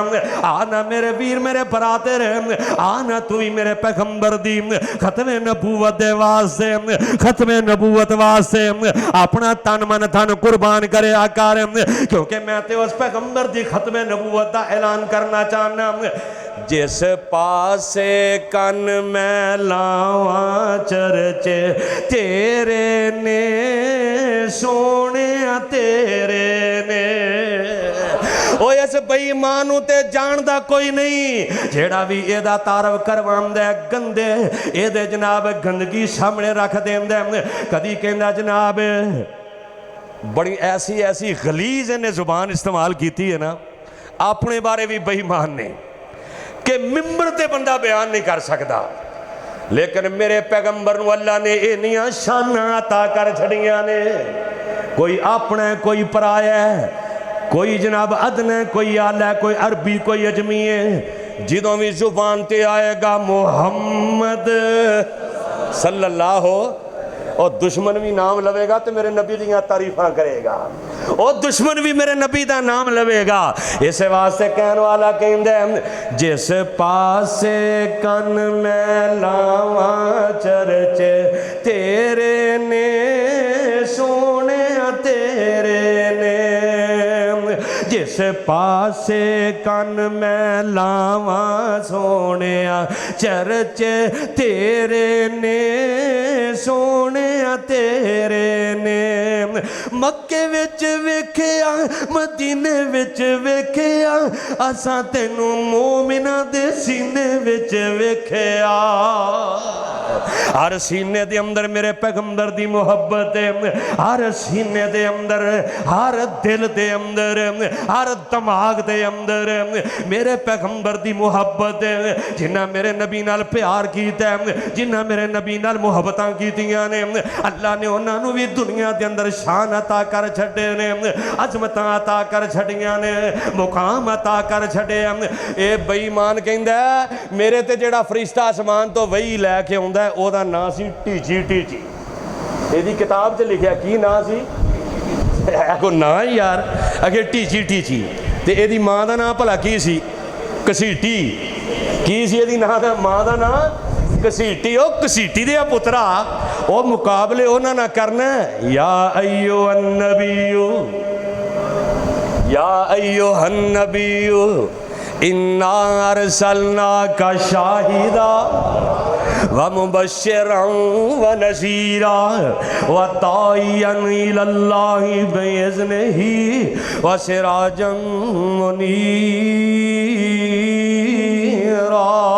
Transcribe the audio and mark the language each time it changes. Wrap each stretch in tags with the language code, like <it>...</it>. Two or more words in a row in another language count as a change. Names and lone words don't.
<pa>آنا میرے ویر میرے برادر، آنا تو ہی میرے پیغمبر دی ختم نبوت دے واسطے، ختم نبوت واسطے اپنا تن من تھن قربان کرے آکار، کیونکہ میں تے اس پیغمبر دی ختم نبوت دا اعلان کرنا چاہنا۔ جس پاسے کن میں لاواں چرچے تیرے نے سونے تیرے نے، او اس بے ایمانوں تے جان دا کوئی نہیں، جیڑا بھی اے دا تعارف کرواندے گندے اے دے جناب گندگی سامنے رکھ دیندے۔ کدی کہندا جناب بڑی ایسی غلیظ نے زبان استعمال کیتی ہے نا اپنے بارے بھی بے ایمان نے، کہ ممبر تے بندہ بیان نہیں کر سکتا، لیکن میرے پیغمبر نو اللہ نے اینیاں شاناں عطا کر چھڑیاں نے، کوئی اپنا ہے کوئی پرایا ہے، کوئی جناب ادن ہے کوئی آلہ ہے، کوئی عربی کوئی اجمی ہے، جدوں بھی زبان تے آئے گا محمد صلی اللہ ہو، اور دشمن بھی نام لوے گا تو میرے نبی دیاں تعریفاں کرے گا، اور دشمن بھی میرے نبی دا نام لوے گا۔ اس واسطے کہن والا کہندے جس پاسے کن میں لاواں چرچے تیرے نے سونے تیرے نے، جس پاسے کن میں لاواں سونے چرچے تیرے نے سونے تیرے نے، مکے وچ ویکھیا مدینے وچ ویکھیا، اساں تینوں مومناں دے سینے وچ ویکھیا۔ ہر سینے دے اندر میرے پیغمبر دی محبت ہے، ہر سینے دے اندر، ہر دل دے اندر، ہر دماغ دے اندر میرے پیغمبر دی محبت ہے۔ جنہ میرے نبی نال پیار کیتا ہے، جنہ میرے نبی نال محبتاں کیتیاں نے، اللہ نے انہاں نو بھی دنیا دے اندر شان عطا کر چھڑے نے، عظمتاں عطا کر چھڑیاں نے، مقام عطا کر چھڑے۔ اے بے ایمان کہندا ہے میرے تے جڑا فرشتہ آسمان تو وہی لے کے آندا ہے، او دا نام سی ٹیچی ٹیچی۔ ایدی کتاب چ لکھیا کی نام سی؟ کو نام یار اگر ٹیچی ٹیچی، تے ایدی ماں دا نام بھلا کی سی؟ کسیٹی۔ کی سی ایدی ماں دا نام؟ کسیٹی۔ او کسیٹی دے پترا او مقابلے انہاں نہ کرنا ہے۔</pa> <ar>یا ایھا النبی یا ایھا النبی انا ارسلناک شاہدا ومبشرا ونذیرا وداعیا الی اللہ باذنہ وسراجا منیرا۔</ar>